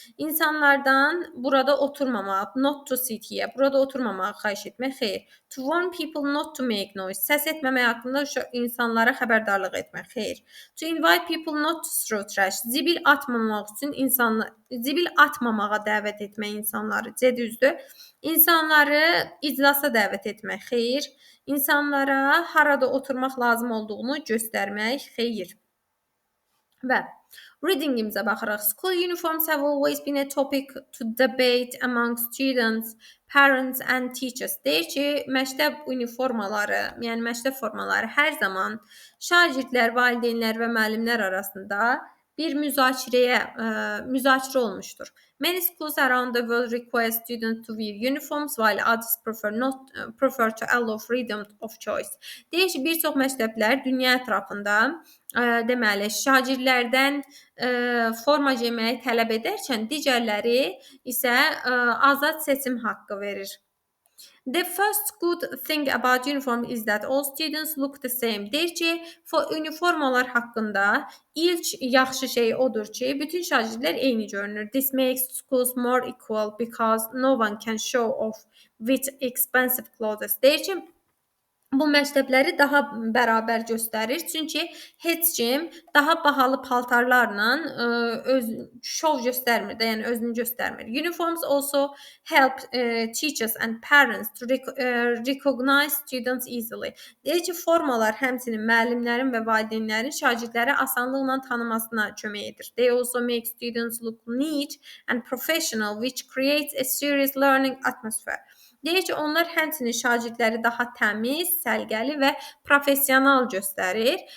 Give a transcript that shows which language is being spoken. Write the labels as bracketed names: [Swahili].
[Azerbaijani] İnsanlardan burada oturmamaq, [English] not to sit here, [Azerbaijani] burada oturmamağı xahiş etmək. Xeyr. [English] To warn people not to make noise. [Azerbaijani] Səs etməmək haqqında insanlara xəbərdarlıq etmək. Xeyr. [English] To invite people not to throw trash. [Azerbaijani] Zibil atmamaq üçün zibil atmamağa dəvət etmək insanları. C-düzdür. İnsanları iclasa dəvət etmək. Xeyr. İnsanlara harada oturmaq lazım olduğunu göstərmək. Xeyr. Və readingimizə baxırıq. [English] School uniforms have always been a topic to debate among students, parents and teachers. [Azerbaijani] Deyir ki, məktəb uniformaları, yəni məktəb formaları hər zaman şagirdlər, valideynlər və müəllimlər arasında bir müzakirə olmuşdur. [English] Many schools around the world require students to wear uniforms while others prefer to allow freedom of choice. [Azerbaijani] Deyir ki, bir çox məktəblər dünya ətrafında deməli şagirdlərdən forma geyməyi tələb edərkən digərləri isə azad seçim haqqı verir. [English] The first good thing about uniform is that all students look the same. [Azerbaijani] Deyir ki, uniformalar haqqında ilk yaxşı şey odur ki, bütün şagirdlər eyni görünür. [English] This makes schools more equal because no one can show off with expensive clothes. [Azerbaijani] Deyir ki, bu məktəbləri daha bərabər göstərir. Çünki heç kim daha bahalı paltarlarla öz şov göstərmir də, yəni özünü göstərmir. [English] Uniforms also help teachers and parents to recognize students easily. [Azerbaijani] Deyir ki, formalar həmçinin müəllimlərin və valideynlərin şagirdləri asanlıqla tanımasına kömək edir. [English] They also make students look neat and professional, which creates a serious learning atmosphere. [Azerbaijani] Deyir ki, onlar həmçinin şagirdləri daha təmiz, səliqəli və professional göstərir.